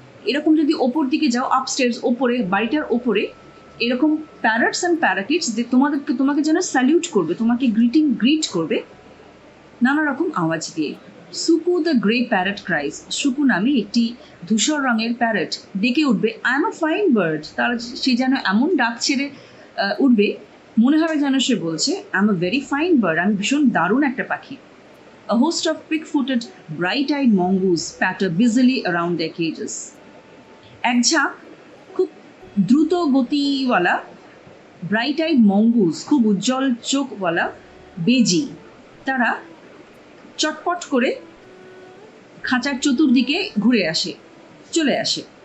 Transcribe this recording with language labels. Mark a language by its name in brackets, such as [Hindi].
[Bangla] এরকম যদি ওপর দিকে যাও, আপস্টেয়ার্স ওপরে, বাড়িটার ওপরে এরকম [English] parrots and parakeets [Bangla] তোমাকে যেন স্যালিউট করবে, তোমাকে গ্রিট করবে নানা রকম আওয়াজ দিয়ে। Suku [English] the grey parrot cries, [Bangla] Suku নামে একটি ধূসর রঙের প্যারট ডেকে উঠবে, [English] I am a fine bird, [Bangla] তার সে যেন এমন ডাক ছেড়ে উঠবে, মনে হবে যেন সে বলছে [English] I am a very fine bird, [Bangla] আমি ভীষণ দারুণ একটা পাখি। [English] A host of quick-footed, bright-eyed mongoose patter busily around their cages. [Bangla] এক ঝাঁক খুব দ্রুত গতিওয়ালা ব্রাইট-আইড মঙ্গুস, খুব উজ্জ্বল চোখওয়ালা বেজি, তারা চটপট করে খাঁচার চতুর্দিকে চলে আসে।